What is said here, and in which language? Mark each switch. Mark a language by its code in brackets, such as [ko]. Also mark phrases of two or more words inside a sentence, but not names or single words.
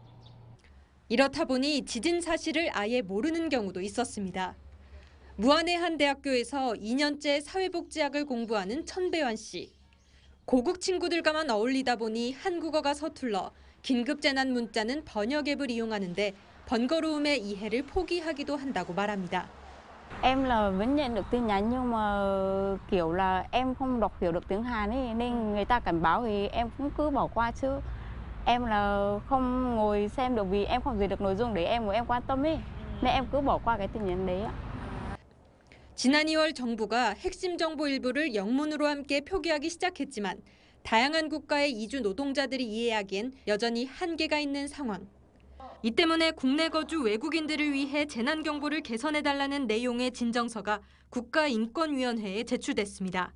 [ko] 이렇다 보니 지진 사실을 아예 모르는 경우도 있었습니다. 무안의 한 대학교에서 2년째 사회복지학을 공부하는 천배환 씨. 고국 친구들과만 어울리다 보니 한국어가 서툴러 긴급재난 문자는 번역 앱을 이용하는데 번거로움의 이해를 포기하기도 한다고 말합니다. [vi] Em là vẫn nhận được tin nhắn nhưng mà kiểu là em không đọc hiểu được tiếng Hàn ấy nên người ta cảnh báo thì em cũng cứ bỏ qua chứ em là không ngồi xem được vì em không dịch được nội dung để em quan tâm ấy nên em cứ bỏ qua cái tin nhắn đấy ạ. [ko] 지난 2월 정부가 핵심 정보 일부를 영문으로 함께 표기하기 시작했지만 다양한 국가의 이주 노동자들이 이해하기엔 여전히 한계가 있는 상황. 이 때문에 국내 거주 외국인들을 위해 재난 경보를 개선해달라는 내용의 진정서가 국가인권위원회에 제출됐습니다.